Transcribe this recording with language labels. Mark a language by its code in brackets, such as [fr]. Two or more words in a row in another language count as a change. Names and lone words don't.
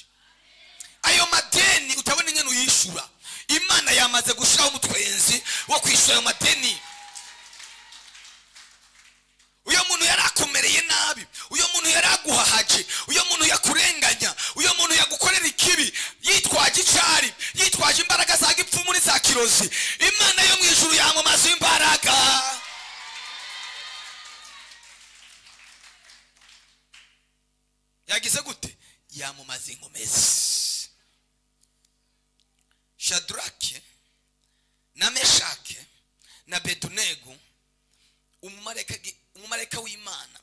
[rn] Ayo madeni utabona ingene uyishura, Imana yamaze gushiraho umutwenzi wo kwishura ayo madeni. Uyo muntu yarakomereye nabi, uyo muntu yaraguhahaje, uyo muntu yakurenganya, uyo muntu yagukorera ikibi, yitwaje icari, yitwaje imbaraga za gipfu muri za kirozi, Imana yo mwijuru yamumaze imbaraga. Yagize gute? Yamumaze inkomezi. Shadraka na Meshaki na Abedenego, umumarayika w'Imana.